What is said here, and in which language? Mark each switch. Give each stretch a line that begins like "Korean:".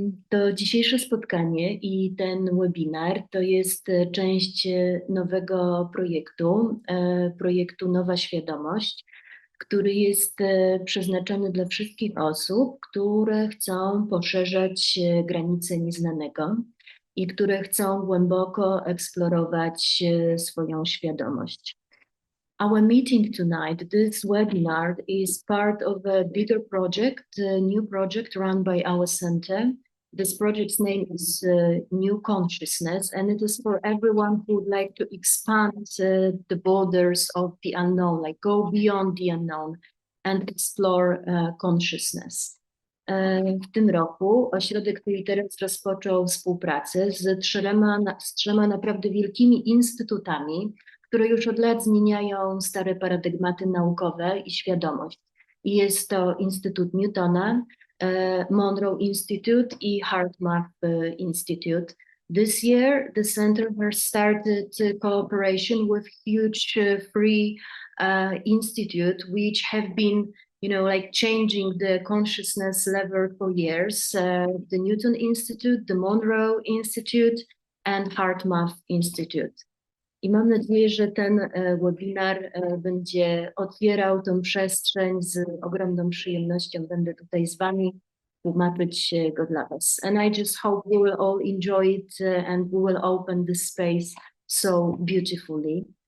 Polish: To dzisiejsze spotkanie i ten webinar to jest część nowego projektu Nowa Świadomość, który jest przeznaczony dla wszystkich osób, które chcą poszerzać granice nieznanego i które chcą głęboko eksplorować swoją świadomość.
English: Our meeting tonight, this webinar, is part of a bigger project, a new project run by our center. This project's name is New Consciousness, and it is for everyone who would like to expand the borders of the unknown, like go beyond the unknown and explore consciousness.
Polish: W tym roku ośrodek Tu i Teraz rozpoczął współpracę z trzema naprawdę wielkimi instytutami, które już od lat zmieniają stare paradygmaty naukowe i świadomość. I jest to Instytut Newtona, Monroe Institute i HeartMath Institute.
English: This year, the center has started cooperation with huge free institute, which have been, like changing the consciousness level for years. The Newton Institute, the Monroe Institute, and HeartMath Institute.
Polish: I mam nadzieję, że ten webinar będzie otwierał tę przestrzeń. Z ogromną przyjemnością będę tutaj z wami tłumaczyć go dla was.
English: And I just hope we will all enjoy it and we will open this space so beautifully.